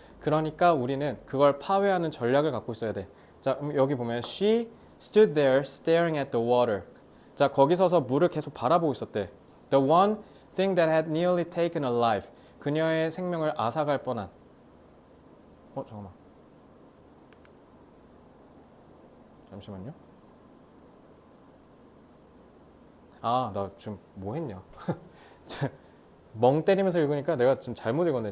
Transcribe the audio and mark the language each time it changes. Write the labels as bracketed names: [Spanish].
[Korean] 그러니까 우리는 그걸 파괴하는 전략을 갖고 있어야 돼. 자, 여기 보면 [English] She stood there staring at the water. [Korean] 자, 거기 서서 물을 계속 바라보고 있었대. [English] The one thing that had nearly taken her life. [Korean] 그녀의 생명을 앗아갈 뻔한. 잠깐만. 잠시만요. 아, 나 지금 뭐 했냐? 멍 때리면서 읽으니까 내가 지금 잘못 읽었네.